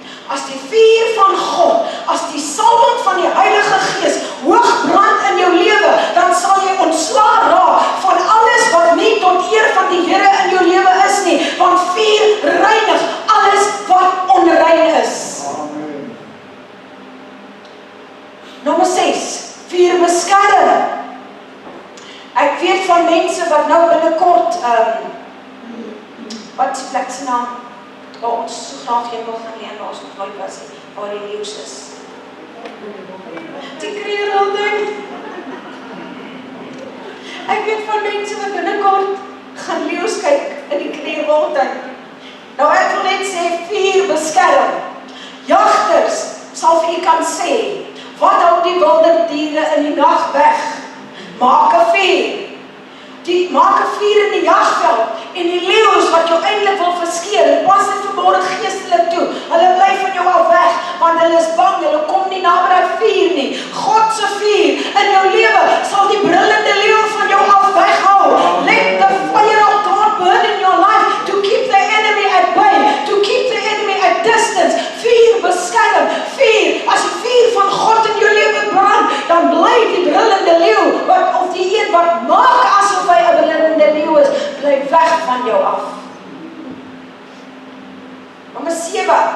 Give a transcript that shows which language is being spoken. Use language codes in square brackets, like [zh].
[af] As die vuur van God, as die salwing van die Heilige Gees hoog brand in jou lewe, dan sal jy ontslae raak van alles wat nie tot eer van die Here in jou lewe is nie, want vuur reinig alles wat onrein is. Amen. Nommer 6, vuur beskerm. Ek weet van mense wat nou binnekort, wat is die plek se naam? Waar ons so graag heen wil gaan leen, waar ons nog nooit was, waar die leeu's is. Die Kreerwoudtuin. Ek weet van mense wat binnekort gaan leeu's kyk in die Kreerwoudtuin. Nou ek wil net sê, vuur beskerm. Jagters sal vir u kan sê, wat hou die wilde diere in die nag weg? Maak 'n vuur. Maak 'n vuur in die jagveld, en die leeu's wat jou eintlik wil verskeer, pas dit verborge geestelik toe. Hulle bly van jou af weg, want hulle is bang, hulle kom nie naby daai vuur nie. God se vuur in jou lewe sal die brullende leeu van jou af weghou. [en] Let the fire of God burn in your life to keep the enemy at bay, to keep the enemy at distance. [af] Vuur beskerm, vuur. As die vuur van God in jou lewe brand, dan bly die brullende leeu, of die een wat maak asof hy 'n brullende leeu is, bly weg van jou af. Nommer 7.